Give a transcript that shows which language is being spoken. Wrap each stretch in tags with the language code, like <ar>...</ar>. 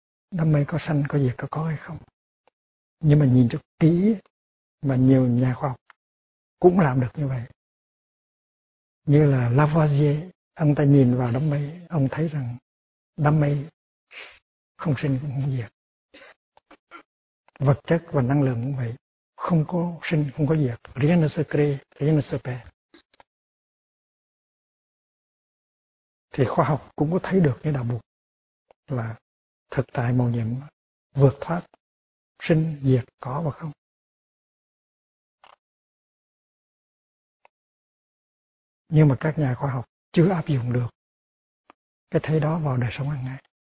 <vi>Đám mây có sanh có diệt, có hay không. Nhưng mà nhìn cho kỹ, mà nhiều nhà khoa học cũng làm được như vậy. Như là Lavoisier, ông ta nhìn vào đám mây, ông thấy rằng đám mây không sinh cũng không diệt. Vật chất và năng lượng cũng vậy, không có sinh, không có diệt.</vi> <fr>Rien ne se crée, rien ne se perd.</fr> <vi>Thì khoa học cũng có thấy được cái đạo Phật là thực tại màu nhiệm vượt thoát sinh, diệt, có và không. Nhưng mà các nhà khoa học chưa áp dụng được cái thấy đó vào đời sống hàng ngày.</vi>